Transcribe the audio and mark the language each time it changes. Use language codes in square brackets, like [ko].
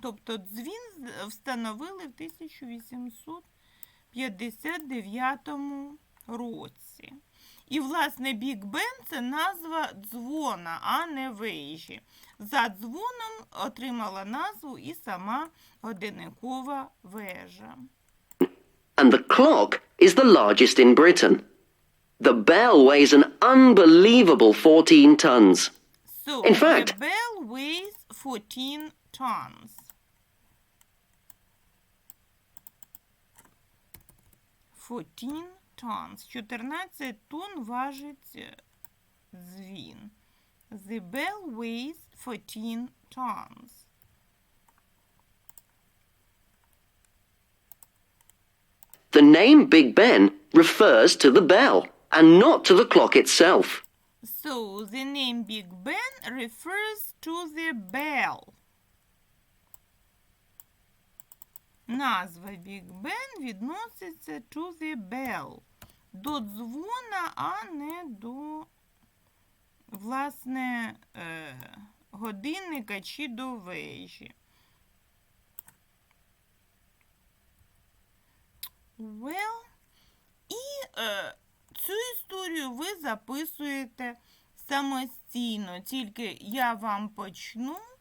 [uk] Тобто дзвін встановили в 1859 році. І, власне, Біг Бен – це назва дзвона, а не вежі. За дзвоном отримала назву і сама годинникова вежа. [en] And the clock is the largest in Britain. The bell weighs an unbelievable 14 tons. So, In fact, the bell weighs 14 tons. 14 tons. [uk] 14 тонн важить дзвін. [en] The bell weighs 14 tons. the name Big Ben refers to the bell and not to the clock itself. So, the name Big Ben refers to the bell. [uk] Назва Big Ben відноситься [en] to the bell. [uk] До дзвона, а не до, власне, годинника чи до вежі. Well, і цю історію ви записуєте самостійно, тільки я вам почну.